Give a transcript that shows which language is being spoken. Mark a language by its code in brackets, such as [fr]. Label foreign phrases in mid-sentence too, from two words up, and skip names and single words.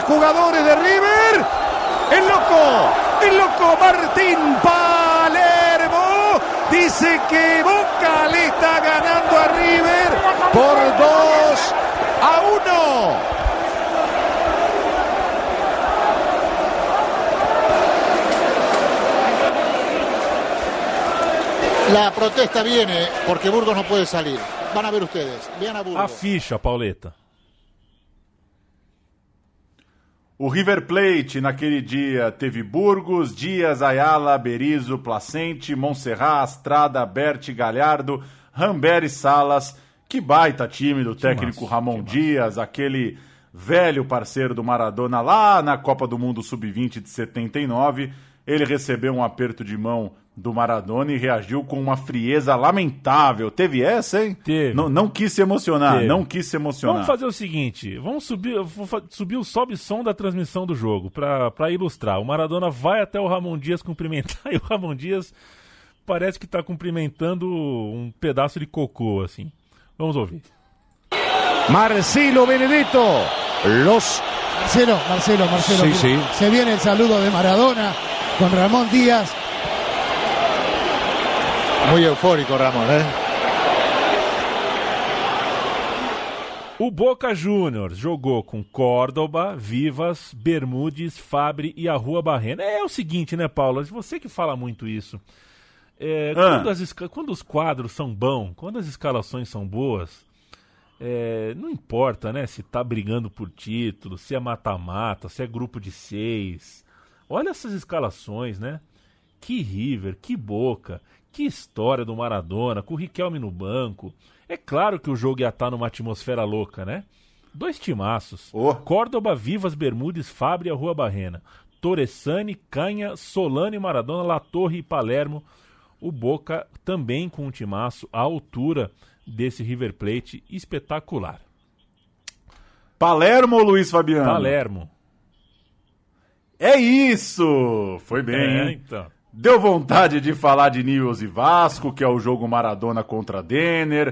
[es] jugadores de River, el loco Martín Palermo dice que Boca le está ganando a River por 2-1. La protesta viene porque Burgos no puede salir. Van a ver ustedes. Vean a Burgos. [pt] A ficha, Pauleta. O River Plate naquele dia teve Burgos, Dias, Ayala, Berizzo, Placente, Montserrat, Astrada, Berti, Galhardo, Rambert e Salas. Que baita time do técnico Ramon Dias, aquele velho parceiro do Maradona lá na Copa do Mundo Sub-20 de 79. Ele recebeu um aperto de mão do Maradona e reagiu com uma frieza lamentável. Teve essa, hein? Teve. Não quis se emocionar, não quis se emocionar. Vamos fazer o seguinte, vou subir o sobe-som da transmissão do jogo, pra ilustrar. O Maradona vai até o Ramon Dias cumprimentar e o Ramon Dias parece que tá cumprimentando um pedaço de cocô, assim. Vamos ouvir. Marcelo Benedetto. Marcelo. [es] Sí. Se viene el saludo de Maradona con Ramón Díaz. Muy eufórico, Ramón, [pt] O Boca Juniors jogou com Córdoba, Vivas, Bermudes, Fabri e Arrua Barrena. É o seguinte, né, Paulo? Você que fala muito isso. Quando os quadros são bons, quando as escalações são boas, não importa, né, se tá brigando por título, se é mata-mata, se é grupo de 6. Olha essas escalações, né? Que River, que Boca, que história do Maradona, com o Riquelme no banco. É claro que o jogo ia estar numa atmosfera louca, né? 2 timaços. Córdoba, Vivas, Bermudes, Fabri e Arrua Barrena. Torresani, Canha, Solano e Maradona, La Torre e Palermo. o Boca também com um timaço à altura desse River Plate espetacular. Palermo ou Luiz Fabiano? Palermo. É isso! Foi bem, hein? Então. Deu vontade de falar de Newell's e Vasco, que é o jogo Maradona contra Denner.